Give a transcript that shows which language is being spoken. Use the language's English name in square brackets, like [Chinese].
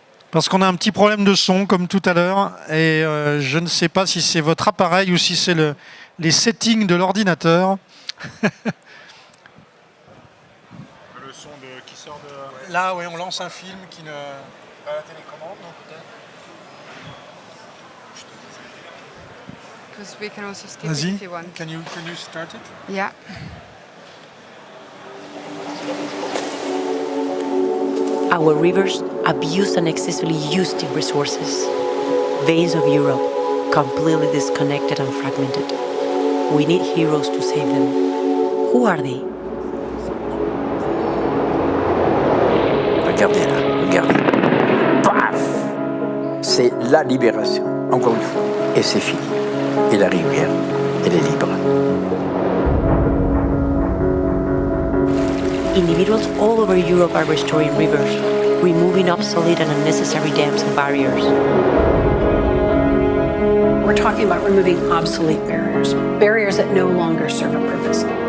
[French] Parce qu'on a un petit problème de son, comme tout à l'heure, et je ne sais pas si c'est votre appareil ou si c'est les settings de l'ordinateur. Le son qui sort de... Là, oui, on lance un film qui ne... Pas la télécommande, non, peut-être? [English] Because we can also skip it [French] Vas-y, [English] if you want. can you start it? Yeah. Our rivers abused and excessively used in resources. Veins of Europe, completely disconnected and fragmented. We need heroes to save them. Who are they? [French] Regardez là, regardez. Paf! C'est la libération, encore une fois. Et c'est fini. Et la rivière, elle est libre. [English] Individuals all over Europe are restoring rivers, removing obsolete and unnecessary dams and barriers. We're talking about removing obsolete barriers, barriers that no longer serve a purpose.